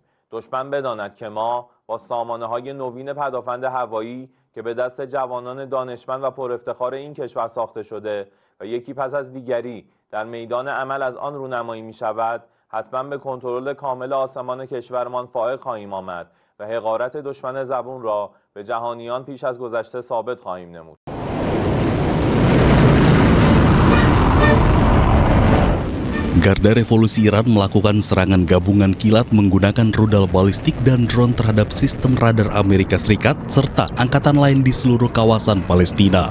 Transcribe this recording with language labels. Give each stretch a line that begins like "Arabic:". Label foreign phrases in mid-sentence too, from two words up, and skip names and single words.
Persian: دشمن بداند که ما با سامانه‌های نوین پدافند هوایی که به دست جوانان دانشمند و پر افتخار این کشور ساخته شده و یکی پس از دیگری در میدان عمل از آن رونمایی می‌شود، حتما به کنترل کامل آسمان کشورمان فائق خواهیم آمد و حقارت دشمن زبون را به جهانیان پیش از گذشته ثابت خواهیم نمود.
Indonesian: Garda Revolusi Iran melakukan serangan gabungan kilat menggunakan rudal balistik dan drone terhadap sistem radar Amerika Serikat serta angkatan lain di seluruh kawasan Palestina.